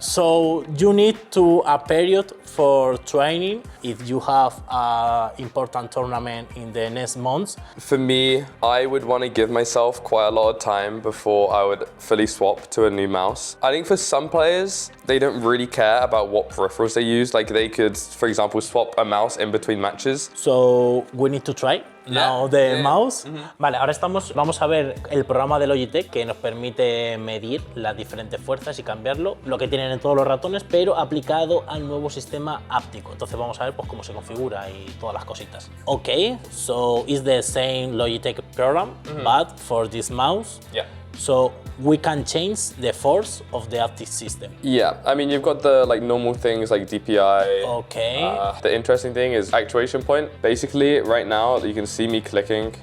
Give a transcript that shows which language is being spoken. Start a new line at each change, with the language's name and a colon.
English: So you need to a period for training if you have an important tournament in the next months. For me, I would want to give myself quite a lot of time before I would fully swap to a new mouse. I think for some players, they don't really care about what peripherals they use. Like they could, for example, swap a mouse in between matches. So we need to try now the mouse.
Spanish: Vale, ahora vamos a ver el programa de Logitech que nos permite medir las diferentes fuerzas y cambiarlo, lo que tienen en todos los ratones, pero aplicado al nuevo sistema áptico. Entonces vamos a ver pues cómo se configura y todas las cositas.
English: Okay, so it's the same Logitech program, but for this mouse. Yeah. So we can change the force of the haptic system. Yeah, I mean, you've got the like normal things like DPI. Okay. The interesting thing is actuation point. Basically, right now you can see me clicking.